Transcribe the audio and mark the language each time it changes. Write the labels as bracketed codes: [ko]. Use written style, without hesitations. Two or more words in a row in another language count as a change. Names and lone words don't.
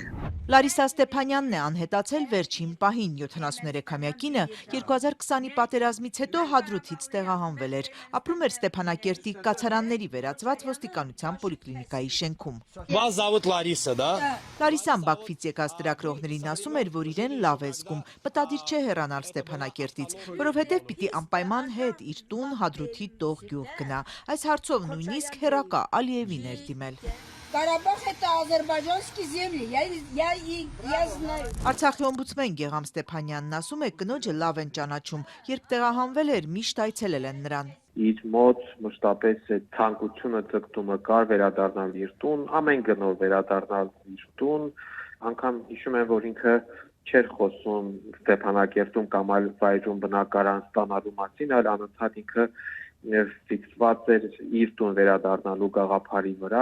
[hy] Լարիսա Ստեփանյանն է անհետացել վերջին պահին, 73-ամյա կինը 2020-ի պատերազմից հետո Հադրութից տեղահանվել էր, ապրում էր Ստեփանակերտի կացարանների վերածված ոստիկանության պոլիկլինիկայի շենքում։ [ru] Вас зовут Лариса, да? [hy] Լարիսան Բաքվից եկած ծրագրողներին ասում էր, որ իրեն լավ է զգում, մտադիր չէ հեռանալ Ստեփանակերտից, որովհետև պիտի անպայման հետ իր տուն Հադրութի տող գյուղ գնա։ Այս հարցով նույնիսկ հեռակա Ալիևին էր դիմել։ [ru] Карабах это азербайджанские земли. Я знаю. [hy] Արցախի օմբուդսմեն Գեգամ Ստեփանյանն ասում է, կնոջը լավ են ճանաչում, երբ տեղահանվել էր, միշտ այցելել են նրան։ Իր մոտ մշտապես այդ ցանկությունը ձգտումը կար վերադառնալ իր տուն, ամեն գնով վերադառնալ իր տուն, անգամ հիշում եմ, որ ինքը չէր խոսում Ստեփանակերտում կամ այլ վայրում բնակարան ստանալու մասին, այլ անընդհատ ինքը ֆիքսված էր իր տուն վերադառնալու գաղափարի վրա։